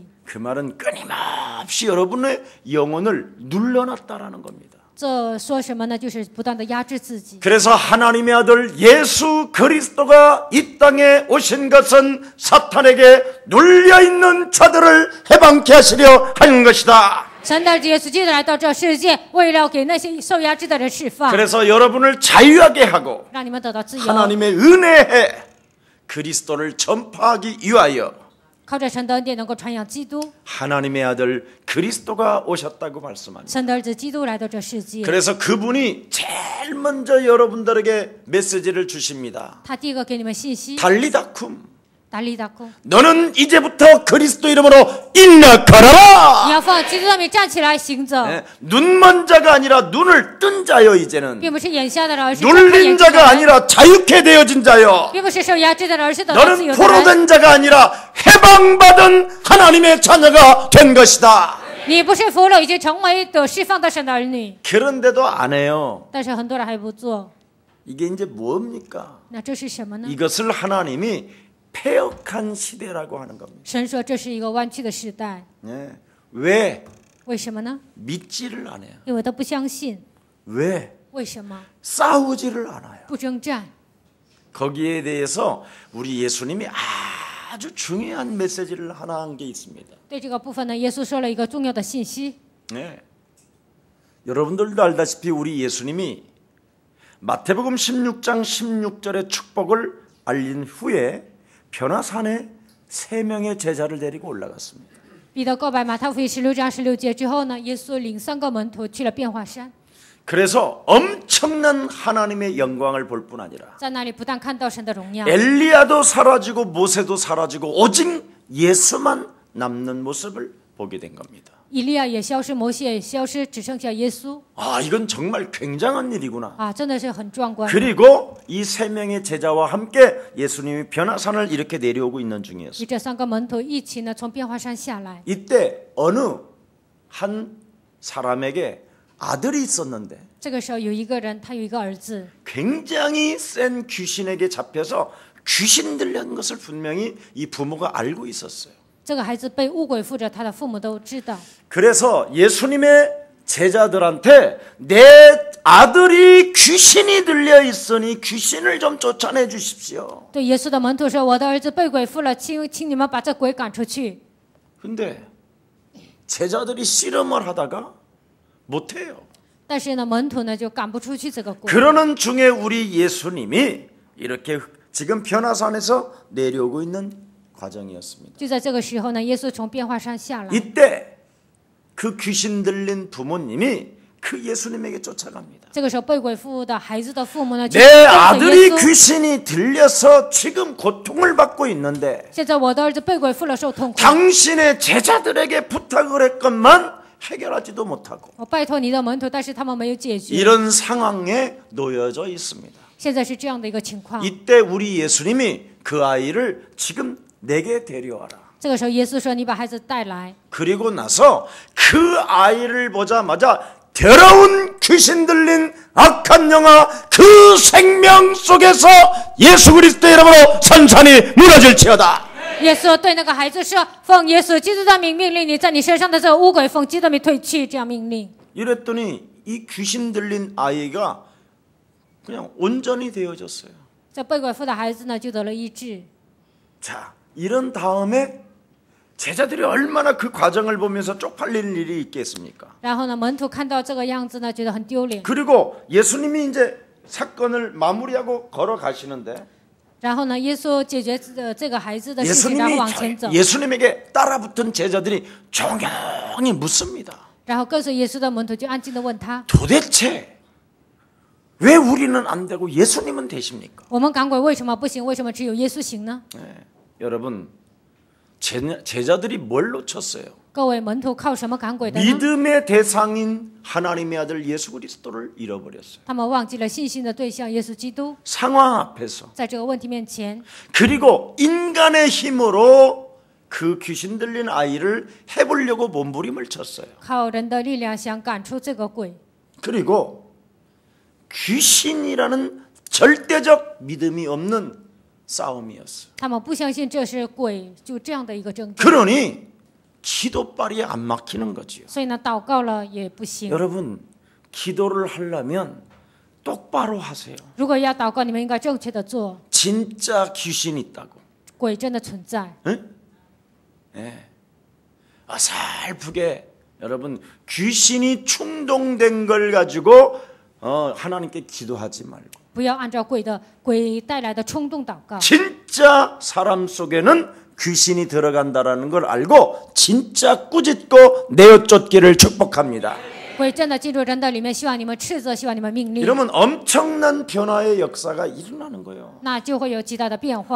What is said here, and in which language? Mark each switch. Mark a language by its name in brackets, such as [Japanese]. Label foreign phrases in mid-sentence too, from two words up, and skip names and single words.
[Korean] 그 말은 끊임없이 여러분의 영혼을 눌러놨다라는 겁니다. [Chinese] 这说什么呢？就是不断的压制自己。 [Korean] 그래서 하나님의 아들 예수 그리스도가 이 땅에 오신 것은 사탄에게 눌려있는 자들을 해방케 하시려 하는 것이다. [Chinese] 神的儿子耶稣基督来到这世界，为了给那些受压制的人释放， [Korean] 그래서 여러분을 자유하게 하고 [Chinese] 让你们得到自由。 [Korean] 하나님의 은혜에 그리스도를 전파하기 위하여 [Chinese] 靠着神的恩典能够传扬基督， [Korean] 하나님의 아들 그리스도가 오셨다고 말씀합니다. [Chinese] 神的儿子基督来到这世界， [Korean] 그래서 그분이 제일 먼저 여러분들에게 메시지를 주십니다. [Chinese] 他第一个给你们信息， [Korean] 달리다쿰. [Chinese] 达利达库， [Korean] 너는 이제부터 그리스도 이름으로 인나가라. [Chinese] 你要奉基督的名站起来行走， [Korean] 눈먼 자가 아니라 눈을 뜬 자요. 이제는 [Chinese] 并不是眼瞎的人，而是睁开 [Korean] 눌린 [Chinese] 眼睛的 [Korean] 자가 [Chinese] 人， [Korean] 아니라 자유케 되어진 자요. [Chinese] 并不是受压制的人，而是得到自 [Korean] 너는 [Chinese] 由的人。 [Korean] 포로된 자가 아니라 해방받은 하나님의 자녀가 된 것이다. [Chinese] 你不是俘虏，已经成为得释放的神的儿女， [Korean] 그런데도 안 해요. [Chinese] 但是很多人还不做。 [Korean] 이게 이제 뭡니까? [Chinese] 那这是什么呢？ [Korean] 이것을 하나님이 패역한 시대라고 하는 겁니다. [Chinese] 神说这是一个弯曲的时代， [Korean] 네. 왜 [Chinese] 为什么呢？ [Korean] 믿지를 않아요? [Chinese] 因为他不相信。 [Korean] 왜 [Chinese] 为什么 [Korean] 싸우지를 않아요? [Chinese] 不征战？ [Korean] 거기에 대해서 우리 예수님이 아주 중요한 메시지를 하나 한 게 있습니다. [Chinese] 对这个部分呢，耶稣说了一个重要的信息。 [Korean] 네. 여러분들도 알다시피 우리 예수님이 마태복음 16장 16절의 축복을 알린 후에 변화산에 3명의 제자를 데리고 올라갔습니다. [Chinese] 彼得告白马太福音16章16节之后呢，耶稣领3个门徒去了变化山， [Korean] 그래서 엄청난 하나님의 영광을 볼 뿐 아니라 [Chinese] 在那里不但看到神的荣耀， [Korean] 엘리야도 사라지고 모세도 사라지고 오직 예수만 남는 모습을 보게 된 겁니다. [Chinese] 以利亚也消失，摩西也消失，只剩下耶稣 [Korean] 아, 이건 정말 굉장한 일이구나. [Chinese] 啊，真的是很壮观。 [Korean] 그리고 이 3명의 제자와 함께 예수님이 변화산을 이렇게 내려오고 있는 [Chinese] 与 [Korean] 중이었어요. [Chinese] 这3个门徒一起呢，从变化山下来。 [Korean] 이때 어느 한 사람에게 아들이 있었는데 [Chinese] 这个时候有一个人，他有一个儿子， [Korean] 굉장히 센 귀신에게 잡혀서 귀신 들린 것을 분명히 이 부모가 알고 있었어요. [Chinese] 这个孩子被污鬼附着，他的父母都知道。 [Korean] 그래서 예수님의 제자들한테 내 아들이 귀신이 들려 있으니 귀신을 좀 쫓아내 주십시오. [Chinese] 对耶稣的门徒说：“我的儿子被鬼附了，请你们把这鬼赶出去。 [Korean] 근데 제자들이 씨름을 하다가 못해요. [Chinese] 但是呢，门徒呢就赶不出去这个鬼。 [Korean] 그러는 중에 우리 예수님이 이렇게 지금 변화산에서 내려오고 있는 과정이었습니다. [Chinese] 就在这个时候呢，耶稣从变化山下来。 [Korean] 이때 그 귀신 들린 부모님이 그 예수님에게 쫓아갑니다. [Chinese] 这个时候被鬼附的孩子的父母呢，就 [Korean] 내 [Chinese] 跟着 [Korean] 아들이 [Chinese] 耶稣。 [Korean] 귀신이 들려서 지금 고통을 받고 있는데 [Chinese] 现在我的儿子被鬼附了，受痛苦。 [Korean] 당신의 제자들에게 부탁을 했건만 해결하지도 못하고 [Chinese] 我拜托你的门徒，但是他们没有解决。 [Korean] 이런 상황에 놓여져 있습니다. [Chinese] 现在是这样的一个情况。 [Korean] 이때 우리 예수님이 그 아이를 지금 내게 데려와라. [Chinese] 这个时候，耶稣说：“你把孩子带来。 [Korean] 그리고 나서 그 아이를 보자마자 더러운 귀신 들린 악한 영아 그 생명 속에서 예수 그리스도의 이름으로 산산이 무너질지어다. ” [Chinese] 耶稣对那个孩子说：“奉耶稣基督的名命令你，在你身上的这个污鬼，奉基督的名退去。” 这样命令。 [Korean] 이랬더니 이 귀신 들린 아이가 그냥 온전히 되어졌어요. [Chinese] 这被鬼附的孩子呢，就得了医治。 [Korean] 자, 이런 다음에 제자들이 얼마나 그 과정을 보면서 쪽팔리는 일이 있겠습니까? [Chinese] 然后呢，门徒看到这个样子呢，觉得很丢脸。 [Korean] 그리고 예수님이 이제 사건을 마무리하고 걸어가시는데 [Chinese] 然后呢，耶稣解决这个孩子的事情，然后往前走。 [Korean] 예수님에게 따라붙은 제자들이 조용히 묻습니다. [Chinese] 然后跟随耶稣的门徒就安静地问他 [Korean] 도대체 왜 우리는 안 되고 예수님은 되십니까? [Chinese] 我们赶鬼为什么不行？为什么只有耶稣行呢？ [Korean] 네, 여러분 제자들이 뭘 놓쳤어요? [Chinese] 各位门徒靠什么赶鬼的呢？ [Korean] 믿음의 대상인 하나님의 아들 예수 그리스도를 잃어버렸어요. [Chinese] 他们忘记了信心的对象耶稣基督。 [Korean] 상황 앞에서 [Chinese] 在这个问题面前， [Korean] 그리고 인간의 힘으로 그 귀신 들린 아이를 해보려고 몸부림을 쳤어요. [Chinese] 靠人的力量想赶出这个鬼。 [Korean] 그리고 귀신이라는 절대적 믿음이 없는 싸움이었어요. [Chinese] 他们不相信这是鬼，就这样的一个争战。 [Korean] 그러니 기도빨이 안 막히는 거지요. [Chinese] 所以呢，祷告了也不行。 [Korean] 여러분 기도를 하려면 똑바로 하세요. [Chinese] 如果要祷告，你们应该正确的做。 [Korean] 진짜 귀신 있다고. [Chinese] 鬼真的存在。 [Korean] 응? 네. 어설프게 여러분 귀신이 충동된 걸 가지고 하나님께 기도하지 말고 [Chinese] 不要按照鬼带来的冲动祷告。 [Korean] 진짜 사람 속에는 귀신이 들어간다라는 걸 알고 진짜 꾸짖고 내어쫓기를 축복합니다. [Chinese] 鬼真的进入人的里面，希望你们斥责，希望你们命令， [Korean] 이러면 엄청난 변화의 역사가 일어나는 거예요. [Chinese] 那就会有极大的变化。